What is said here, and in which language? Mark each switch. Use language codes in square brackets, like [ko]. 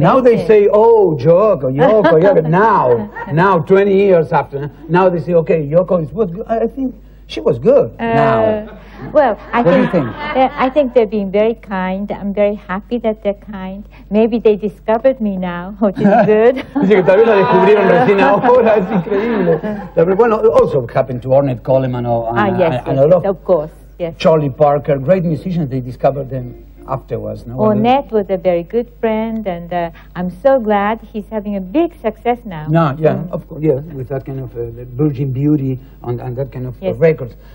[en] Now they say, oh, Yoko, yeah, now 20 years after, now they say, okay, Yoko was good. I think she was good now. Well, What do you think? I think they're being very kind. I'm very happy that they're kind. Maybe they discovered me now, which is good. [es] Dice que tal vez la descubrieron recién ahora, es increíble. [en] Bueno, also happened to Ornette Coleman yes, and a lot of course, yes. Charlie Parker, great musicians, they discovered them afterwards. No? Ornette was a very good friend, and I'm so glad he's having a big success now. No, yeah, of course, yeah, with that kind of Virgin Beauty and that kind of records.